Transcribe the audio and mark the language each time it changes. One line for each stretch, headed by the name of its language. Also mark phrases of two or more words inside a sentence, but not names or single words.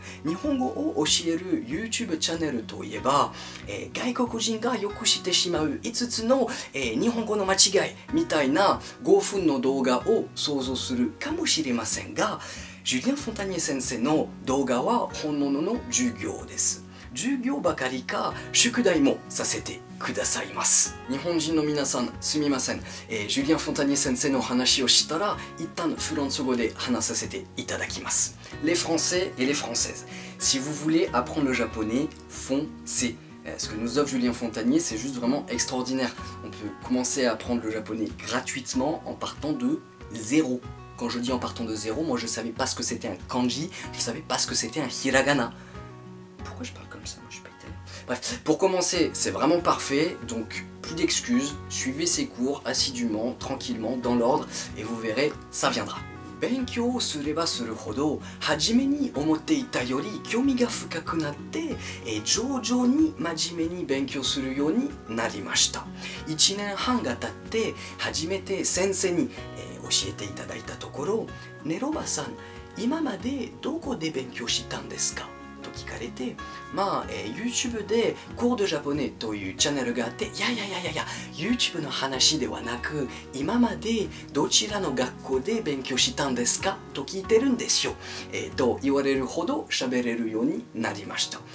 Japanese: 日本語を教える YouTube チャンネルといえば、外国人がよく知ってしまう5つの、日本語の間違いみたいな5分の動画を想像するかもしれませんが、ジュリアン・フォンタニエ先生の動画は本物の授業です。授業ばかりか宿題もさせてくださいます。日本人の皆さんすみません、ジュリアン・フォンタニエ先生の話をしたら一旦フランス語で話させていただきます。
French: Les Français et les Françaises. Si vous voulez apprendre le japonais, foncez. Ce que nous offre Julien Fontanier, c'est juste vraiment extraordinaire. On peut commencer à apprendre le japonais gratuitement en partant de zéro. Quand je dis en partant de zéro, moi je ne savais pas ce que c'était un kanji, je ne savais pas ce que c'était un hiragana. Pourquoi je parle comme ça? Moi je suis pas italien. Bref, pour commencer, c'est vraiment parfait, donc plus d'excuses, suivez ces cours assidûment, tranquillement, dans l'ordre, et vous verrez, ça viendra.
Japanese: 勉強をすればするほど初めに思っていたより興味が深くなって、徐々に真面目に勉強するようになりました。1年半が経って初めて先生に、教えていただいたところ、ねロバさん、今までどこで勉強したんですかと聞かれて、YouTube で Cours de Japonais というチャンネルがあって、いや YouTube の話ではなく、今までどちらの学校で勉強したんですかと聞いてるんですよ、と言われるほど喋れるようになりました。